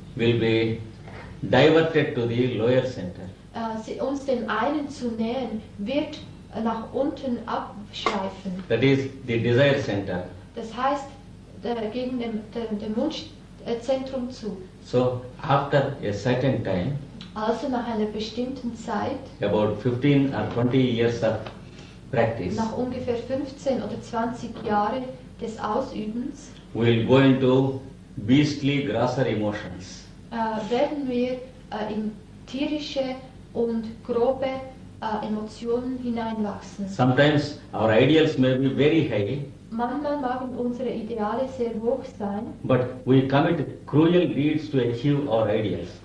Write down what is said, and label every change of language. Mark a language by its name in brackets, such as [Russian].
[English] Will be diverted to the lower center. [German] Uns dem einen zu nähern, wird nach unten abschweifen. [English] That is the desire center. [German] Das heißt, gegen dem Wunschzentrum zu. [English] So after a certain time, [German] Also nach einer bestimmten Zeit, [English] about 15 or 20 years of practice, [German] nach ungefähr 15 oder 20 Jahren des Ausübens, [English] we will go into beastly, grosser emotions. [German] werden wir in tierische und grobe Emotionen hineinwachsen. [English] Sometimes our ideals may be very high, [German] Manchmal mögen unsere Ideale sehr hoch sein, [English] but we commit cruel deeds to achieve our ideals.